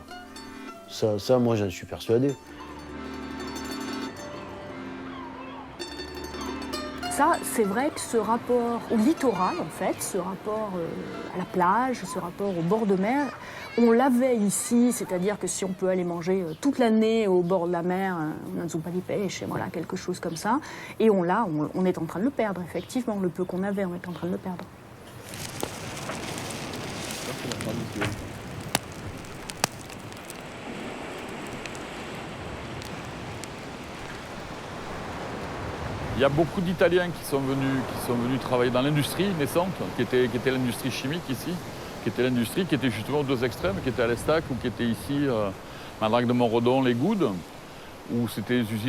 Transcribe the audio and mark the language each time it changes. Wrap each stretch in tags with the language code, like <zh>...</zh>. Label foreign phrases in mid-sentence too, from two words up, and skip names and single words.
<fr>Ça, moi, j'en suis persuadé. ça, c'est vrai que ce rapport au littoral, en fait, ce rapport à la plage, ce rapport au bord de mer, on l'avait ici, c'est-à-dire que si on peut aller manger toute l'année au bord de la mer, on a une</fr> <it>zuppa di pesce,</it> <fr>voilà, quelque chose comme ça, et on est en train de le perdre, effectivement, le peu qu'on avait, on est en train de le perdre. Il y a beaucoup d'Italiens qui sont venus travailler dans l'industrie naissante, qui était l'industrie chimique ici, qui était l'industrie qui était justement aux deux extrêmes, qui était à l'Estac ou qui était ici, Madrague de Montredon, les Goudes, où c'était des usines.</fr>